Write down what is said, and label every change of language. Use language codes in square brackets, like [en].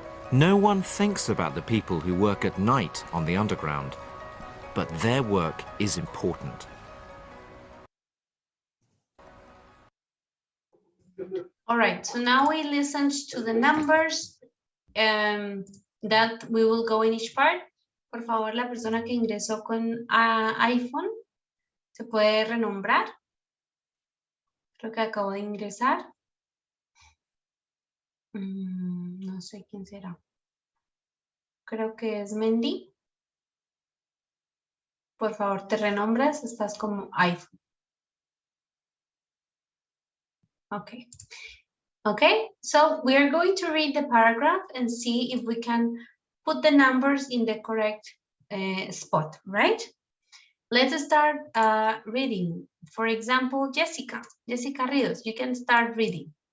[en] No one thinks about the people who work at night on the Underground, but their work is important. All right, so now we listened to the numbers that we will go in each part. [es] Por favor, la persona que ingresó con iPhone, ¿se puede renombrar? Creo que acabo de ingresar. No sé quién será. Creo que es Mendy. Por favor, te renombras, estás como iPhone. [en] Okay. Okay, so we are going to read the paragraph and see if we can put the numbers in the correct spot, right? Let's start reading. For example, Jessica Rios, you can start reading.